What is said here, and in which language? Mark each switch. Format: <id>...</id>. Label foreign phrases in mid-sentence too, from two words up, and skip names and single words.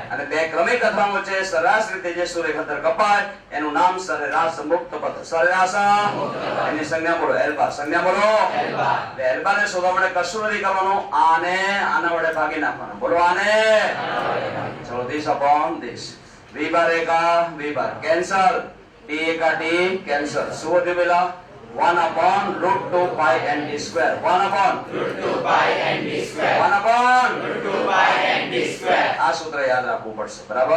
<gu>અને બે ક્રમિક અથડામણો વચ્ચે સરેરાશ રીતે જે સુરેખ અંતર કપાય એનું નામ સરેરાશ મુક્ત પથ. સરેરાશ એની સંજ્ઞા બોલો L બાર. સંજ્ઞા બોલો L બાર. L બાર ને શોધવા માટે કશું નથી કરવાનું, આના વડે ભાગી નાખવાનું. બોલો આને. ચલો</gu> <en>this upon this.</en> <gu>v બાર એકા v બાર કેન્સલ, t એકા t કેન્સલ. શું વધ્યું પેલા?</gu> <en>1 upon √2 pi n d square. 1 upon √2 pi n d square. 1 upon √2 pi n d square.</en> <gu>આ સૂત્ર યાદ રાખવું પડશે. બરાબર.</gu>